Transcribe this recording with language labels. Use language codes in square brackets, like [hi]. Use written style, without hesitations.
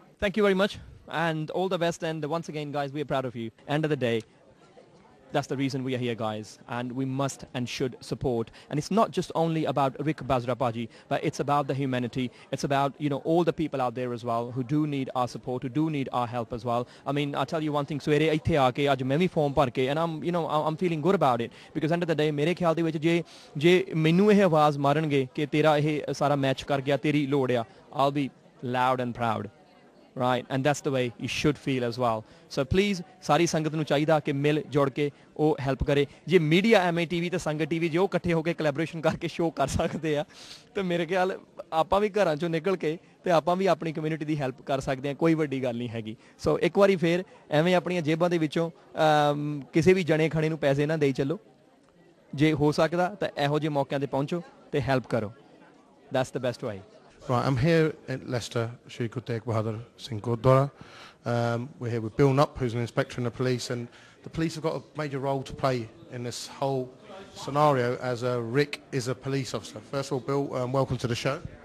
[en] Thank you very much, and all the best. And once again, guys, we are proud of you. End of the day, that's the reason we are here, guys, and we must and should support. And it's not just only about Rick Basra Paji, but it's about the humanity. It's about, you know, all the people out there as well who do need our support, who do need our help as well. I mean, I'll tell you one thing, [pa] ਸਵੇਰੇ ਇੱਥੇ ਆ ਕੇ ਅੱਜ ਮੈਂ ਵੀ farm ਭਰ ਕੇ, [en] and I'm feeling good about it, because end of the day [pa] ਮੇਰੇ ਖਿਆਲ ਦੇ ਵਿੱਚ ਜੇ ਮੈਨੂੰ ਇਹ ਆਵਾਜ਼ ਮਾਰਨਗੇ ਕਿ ਤੇਰਾ ਇਹ ਸਾਰਾ ਮੈਚ ਕਰ ਗਿਆ, ਤੇਰੀ ਲੋੜ ਆ, [en] I'll be loud and proud. Right, and that's the way you should feel as well. So please, [pa] ਸਾਰੀ ਸੰਗਤ ਨੂੰ ਚਾਹੀਦਾ ਕਿ ਮਿਲ ਜੁੜ ਕੇ ਉਹ ਹੈਲਪ ਕਰੇ। ਜੇ ਮੀਡੀਆ MATV ਤੇ ਸੰਗਤ TV ਜੇ ਉਹ ਇਕੱਠੇ ਹੋ ਕੇ ਕੋਲੈਬੋਰੇਸ਼ਨ ਕਰਕੇ ਸ਼ੋਅ ਕਰ ਸਕਦੇ ਆ ਤੇ ਮੇਰੇ ਖਿਆਲ ਆਪਾਂ ਵੀ ਘਰਾਂ ਚੋਂ ਨਿਕਲ ਕੇ ਤੇ ਆਪਾਂ ਵੀ ਆਪਣੀ ਕਮਿਊਨਿਟੀ ਦੀ ਹੈਲਪ ਕਰ ਸਕਦੇ ਆ, ਕੋਈ ਵੱਡੀ ਗੱਲ ਨਹੀਂ ਹੈਗੀ। ਸੋ ਇੱਕ ਵਾਰੀ ਫੇਰ ਐਵੇਂ ਆਪਣੀਆਂ ਜੇਬਾਂ ਦੇ ਵਿੱਚੋਂ ਕਿਸੇ ਵੀ ਜਣੇ ਖਣੇ ਨੂੰ ਪੈਸੇ ਨਾ ਦੇਈ ਚੱਲੋ, ਜੇ ਹੋ ਸਕਦਾ ਤਾਂ ਇਹੋ ਜਿਹੇ ਮੌਕਿਆਂ ਤੇ ਪਹੁੰਚੋ ਤੇ ਹੈਲਪ ਕਰੋ। [en] That's the best way. Right, I'm here at Leicester, Shri Guru Tegh Bahadur Singh Gurdwara. We're here with Bill Nupp, who's an inspector in the police, and the police have got a major role to play in this whole scenario, as Rick is a police officer. First of all, Bill, welcome to the show.